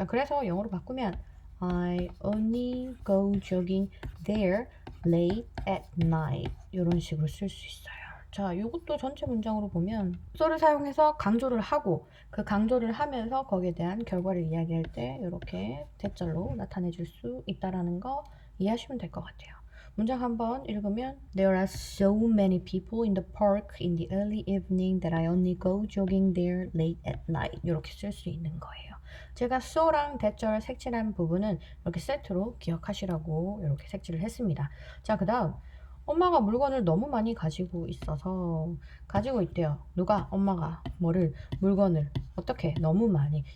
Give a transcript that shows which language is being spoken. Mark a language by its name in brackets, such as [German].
[Korean] 자, 그래서 영어로 바꾸면 [English] I only go jogging there late at night [Korean] 이런 식으로 쓸 수 있어요. 자, 이것도 전체 문장으로 보면 so를 사용해서 강조를 하고 그 강조를 하면서 거기에 대한 결과를 이야기할 때 이렇게 대절로 나타내 줄 수 있다라는 거 이해하시면 될 것 같아요. 문장 한번 읽으면 [English] There are so many people in the park in the early evening that I only go jogging there late at night. [Korean] 이렇게 쓸 수 있는 거예요. 제가 so랑 대절 색칠한 부분은 이렇게 세트로 기억하시라고 이렇게 색칠을 했습니다. 자, 그 다음 엄마가 물건을 너무 많이 가지고 있대요. 누가? 엄마가 뭐를? 물건을. 어떻게? 너무 많이.